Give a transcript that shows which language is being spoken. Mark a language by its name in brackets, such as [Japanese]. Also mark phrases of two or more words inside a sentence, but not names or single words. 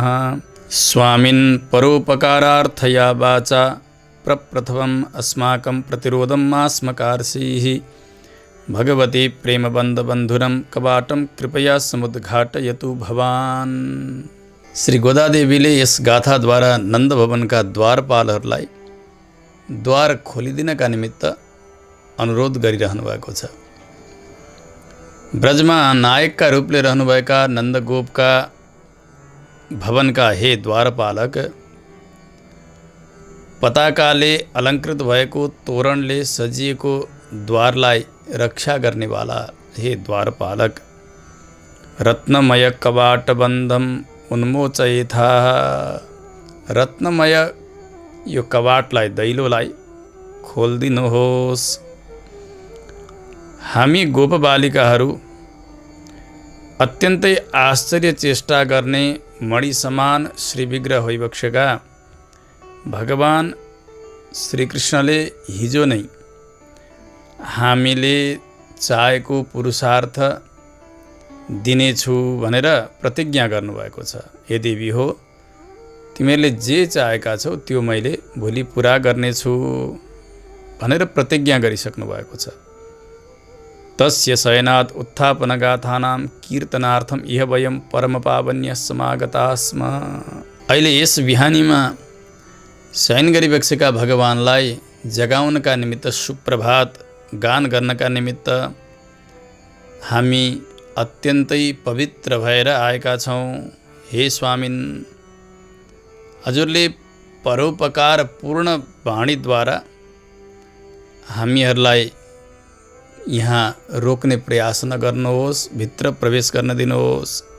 [Sanskrit] स्वामिन् परोपकारार्थया वाचा प्रप्रथमम् अस्माकं प्रतिरोधं मास्मकार्षीः भगवती प्रेमबन्ध बन्धुरम कवाटम कृपया समुद्घाटयतु भवान। [Nepali] श्री गोदादेवीले यस गाथाद्वारा नन्द भवनका द्वारपालहरूलाई द्वार खोलिदिनका निमित्त अनुरोध गरिरहनु भएको छ। ब्रजमा नायकका रूपले रहनुभएका नन्दगोपका भवनका हे द्वारपालक, पताकाले अलङ्कृत भएको तोरणले सजिएको द्वारलाई रक्षा गर्नेवाला हे द्वारपालक, [Sanskrit] रत्नमय कवाट बन्धम उन्मोचयेथा। [Nepali] रत्नमय यो कवाटलाई, दैलोलाई खोलिदिनुहोस्। हामी गोपबालिकाहरू अत्यन्तै आश्चर्य चेष्टा गर्ने मणि समान श्री विग्रह होइबक्सेका भगवान श्रीकृष्णले हिजो नै हामीले चाहेको पुरुषार्थ दिनेछु भनेर प्रतिज्ञा गर्नुभएको छ। हे देवी हो, तिमीहरूले जे चाहेका छौ त्यो मैले भोलि पुरा गर्नेछु भनेर प्रतिज्ञा गरिसक्नु भएको छ। [Sanskrit] तस्य शयनात् उत्थापनगाथानां कीर्तनार्थम इह वयं परमपावन्य समागता स्म। [Nepali] अहिले यस बिहानीमा शयन गरिबक्सेका भगवानलाई जगाउनका निमित्त, सुप्रभात गान गर्नका निमित्त हामी अत्यन्तै पवित्र भएर आएका छौँ। हे स्वामिन्, हजुरले परोपकार पूर्ण वाणीद्वारा हामीहरूलाई यहाँ रोक्ने प्रयास नगर्नुहोस्, भित्र प्रवेश गर्न दिनुहोस्।